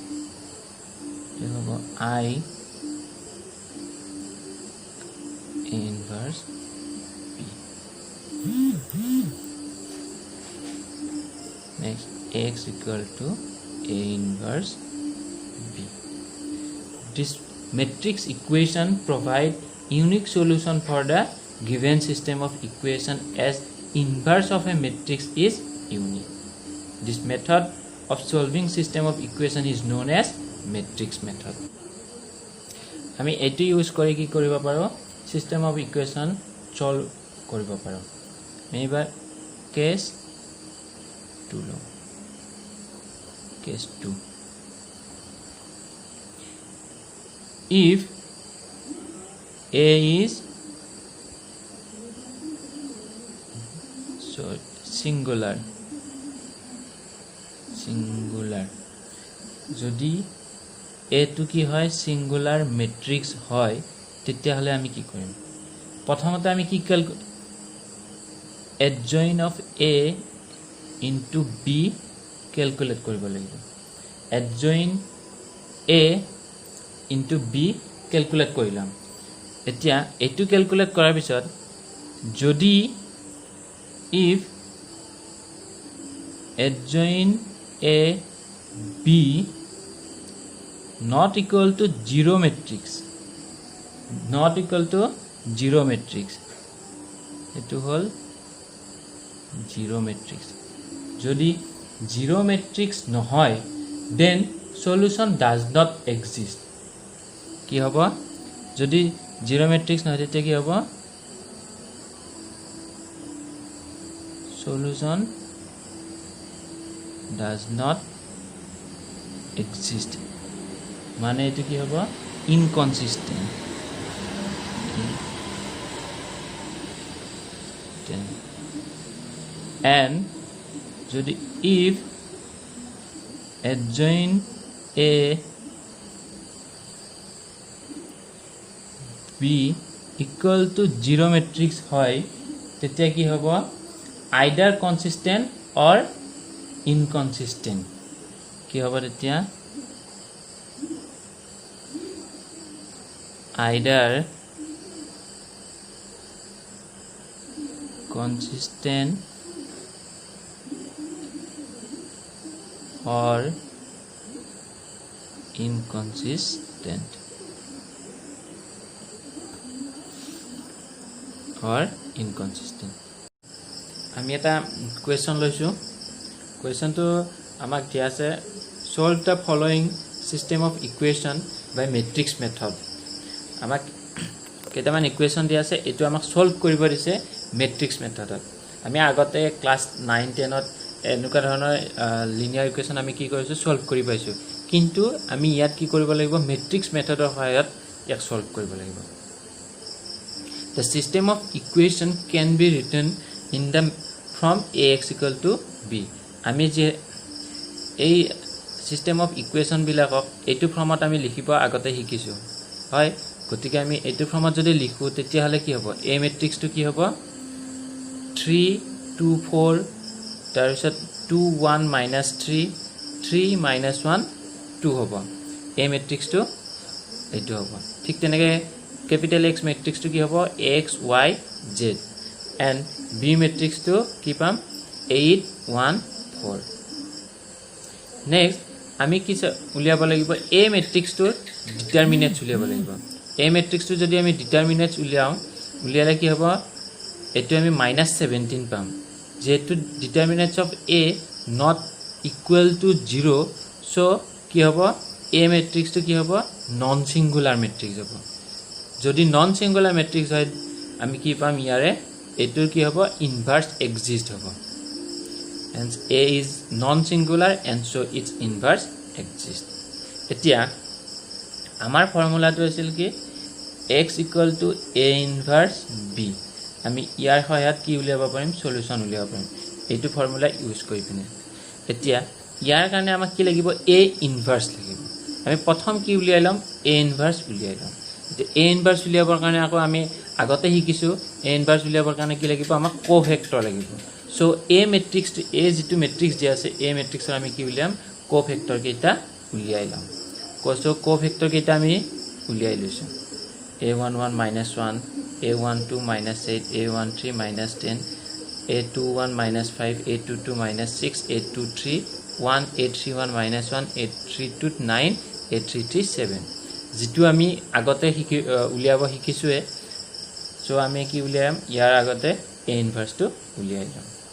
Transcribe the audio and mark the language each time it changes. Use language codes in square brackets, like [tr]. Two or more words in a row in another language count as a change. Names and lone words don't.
[en] I A inverse B next X equal to A inverse B this matrix equation provide unique solution for the given system of equation as inverse of a matrix is unique. This method of solving system of equation is known as matrix method. [as] আমি এটি ইউজ কৰি কি কৰিব পাৰো [en] system of equation solve [as] কৰিব পাৰো এবাৰ case 2 লো [en] case 2 if A is so singular [as] যদি A to কি হয় [en] singular matrix [as] হয় তেতিয়া হলে আমি কি কৰিম প্ৰথমতে আমি কি [en] adjoint of A into B calculate [as] কৰিব লাগিব [en] adjoint A into B calculate [as] কৰিলাম এতিয়া এটো calculate কৰাৰ পিছত যদি [en] if adjoint A B not equal to zero matrix [as] এটো হ'ল [en] zero matrix [as] যদি [en] zero matrix [as] নহয় [en] then solution does not exist [as] কি হ'ব যদি [en] zero matrix [as] নহয় তেতিয়া কি হ'ব [en] solution does not exist [as] মানে এটো কি হ'ব inconsistent [en] and যদি if adjoint A B equal to zero matrix [as] হয় তেতিয়া কি হ'ব [en] either consistent or inconsistent [as] কি হ'ব তেতিয়া [en] either consistent or inconsistent [as] আমি এটা কোৱেশ্চন লৈছো কোৱেশ্চনটো আমাক দিয়া আছে [en] solve the following system of equation by matrix method [as] আমাক কেইটামান ইকুৱেশ্যন দিয়া আছে এটো আমাক সলভ কৰিব দিছে [en] matrix method [as] আমি আগতে ক্লাস 9 10 ত এনেকুৱা ধৰণৰ [en] linear equation [as] আমি কি কৰিছো সলভ কৰি পাইছো কিন্তু আমি ইয়াত কি কৰিব লাগিব [en] matrix method [as] সহায়ত ইয়াক সলভ কৰিব [en] লাগিব The system of equation can be written in the from Ax equal to B [as] আমি যে এই [en] system of equation [as] বিলাকক এটো ফৰ্মত আমি লিখিব আগতে শিকিছো হয় গতিকে আমি এটো ফৰ্মত যদি লিখো তেতিয়া হলে কি হ'ব [en] A matrix [as] টো কি হ'ব 3 2 4 তাৰপিছত 2 1 -3 3 -1 2 হ'ব [en] A matrix [as] টো এটো হ'ব ঠিক তেনেকে [en] capital X matrix [as] টো কি হ'ব [en] X Y Z and B matrix [as] টো কি পাম 8 1 4 next আমি কি উলিয়াব লাগিব [en] A matrix [as] টো ডিটারমিনেন্টস উলিয়াব লাগিব [en] A matrix [as] টো যদি আমি ডিটারমিনেন্টস উলিয়ালে কি হ'ব এটো আমি -17 পাম যেহেতু [en] determinants of A not equal to 0 so [as] কি হ'ব [en] A matrix [as] কি হ'ব [en] non singular matrix [as] হ'ব যদি [en] non singular [as] ম্যাট্রিক্স হয় আমি কি পাম ইয়ারে এটোৰ কি হ'ব [en] inverse exist [as] হ'ব [en] hence a is non singular and so its inverse exists [as] এতিয়া আমাৰ ফৰ্মুলাটো আছিল কি [en] x = a inverse b [as] আমি ইয়াৰ সহায়ত কি উলিয়াব পাৰিম সলিউশন উলিয়াব পাৰিম এইটো ফৰ্মুলা ইউজ কৰি পিনে এতিয়া ইয়াৰ কাৰণে আমাক কি লাগিব [en] a inverse [as] লাগিব আমি প্ৰথম কি উলিয়াইলাম [en] a inverse [as] উলিয়াইলাম এতিয়া [en] a inverse [as] উলিয়াবৰ কাৰণে আকৌ আমি আগতে শিকিছো [en] a inverse [as] উলিয়াবৰ কাৰণে কি লাগিব আমাক কোভেক্টৰ লাগিব [en] so a matrix to a [as] যেটো matrix দিয়া আছে [en] a matrix [as] ৰ আমি কি উলিয়াম কোভেক্টৰ কেইটা উলিয়াইলাম কোসো কোভেক্টৰ কেইটা আমি উলিয়াই লৈছো a11 - 1 a12 - 8 a13 - 10 a21 - 5 a22 - 6 a23 1 a31 - 1 a32 9 a33 7 যেটো আমি আগতে উলিয়াব শিকিছোৱে সো আমি কি উলিয়াম ইয়াৰ আগতে [en] a inverse [as] টো উলিয়াই যাম